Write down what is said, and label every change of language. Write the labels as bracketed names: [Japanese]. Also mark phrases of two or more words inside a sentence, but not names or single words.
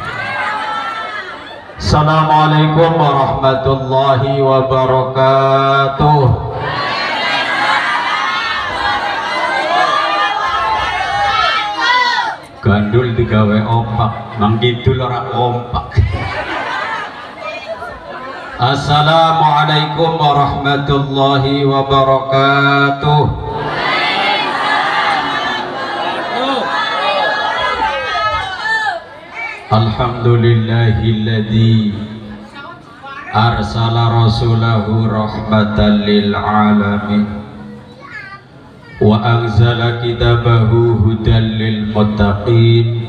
[Arabic] السلام عليكم ورحمة الله وبركاته. [Javanese] Gandul digawe opak, mangkidul ora kompak. [Arabic] السلام عليكم ورحمة الله وبركاته. الحمد لله الذي أرسل رسوله رحمة للعالمين وأنزل كتابه هدى للمتقين.